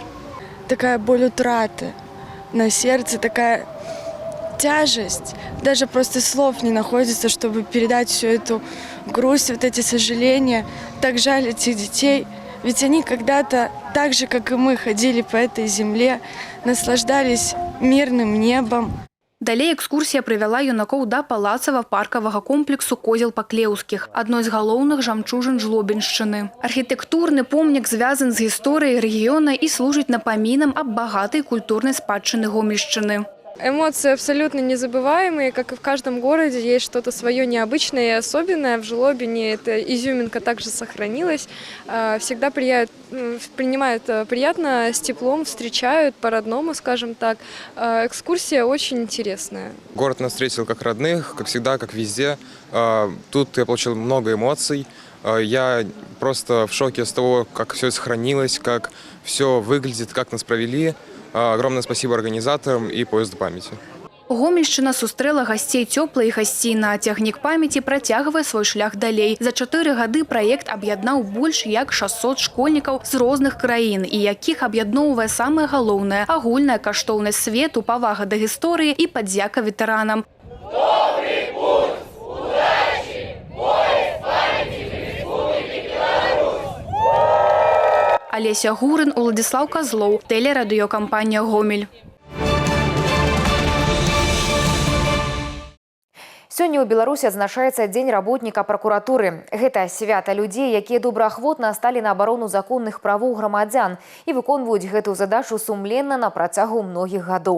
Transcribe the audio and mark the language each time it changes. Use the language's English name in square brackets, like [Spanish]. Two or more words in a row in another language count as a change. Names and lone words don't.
[Russian] Такая боль утраты на сердце, такая тяжесть. Даже просто слов не находится, чтобы передать всю эту грусть, вот эти сожаления. Так жаль этих детей. Ведь они когда-то, так же, как и мы, ходили по этой земле, наслаждались мирным небом. [Belarusian] Далей экскурсія прывяла юнакоў да палацава-паркавага комплексу Козел-Паклеўскіх, адной з галоўных жамчужын Жлобіншчыны. Архітэктурны помнік звязан з гісторыяй рэгіёна і служыць напамінам аб багатай культурнай спадчыны Гомельшчыны. [Russian] Эмоции абсолютно незабываемые, как и в каждом городе есть что-то свое необычное и особенное. В Жлобине эта изюминка также сохранилась. Всегда принимают приятно, с теплом, встречают по-родному, скажем так. Экскурсия очень интересная. Город нас встретил как родных, как всегда, как везде. Тут я получил много эмоций. Я просто в шоке с того, как все сохранилось, как все выглядит, как нас провели. Огромное спасибо организаторам и поезду памяти. [Belarusian] Гомельшчына сустрэла гасцей цёпла і гасційна. Цягнік памяці працягвае свой шлях далей. За 4 гады праект аб'яднаў больш як 600 школьнікаў з розных краін, і якіх аб'ядноўвае самае галоўнае – агульная каштоўнасць свету, павага да гісторыі і падзяка ветэранам. [Russian] Добрый путь, удачи, поезд памяти Республики Беларусь! Олеся Гурин, Владислав Козлов, телерадіокомпанія «Гомель». [Belarusian] Сёння ў Беларусі адзначаецца дзень работніка пракуратуры. Гэта свята людзей, якія добраахвотна сталі на абарону законных правоў грамадзян і выконваюць гэтую задачу сумленна на працягу многіх гадоў.